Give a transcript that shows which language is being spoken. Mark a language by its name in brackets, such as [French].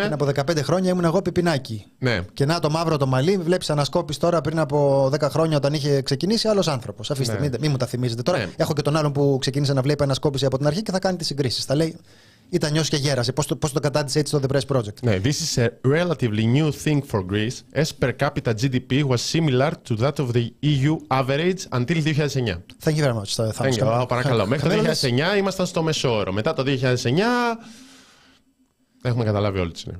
[Greek] Πριν από 15 χρόνια ήμουν εγώ πιπινάκι. Ναι. Και να το μαύρο το μαλλί, βλέπεις ανασκόπηση τώρα πριν από 10 χρόνια όταν είχε ξεκινήσει άλλος άνθρωπος. Αφήστε, ναι. μην μου τα θυμίζετε τώρα. Ναι. Έχω και τον άλλον που ξεκίνησε να βλέπει ανασκόπηση από την αρχή και θα κάνει τις συγκρίσεις. Θα λέει, ήταν νιός και γέρασε. Πώς το κατάντησε έτσι το The Press Project. [English] Ναι, this is a relatively new thing for Greece. As per capita GDP was similar to that of the EU average until 2009. Thank you very much. Thank you. [Greek] Παρακαλώ. Μέχρι το 2009 ήμασταν στο μεσόωρο. Μετά το 2009. Έχουμε καταλάβει όλοι τι είναι.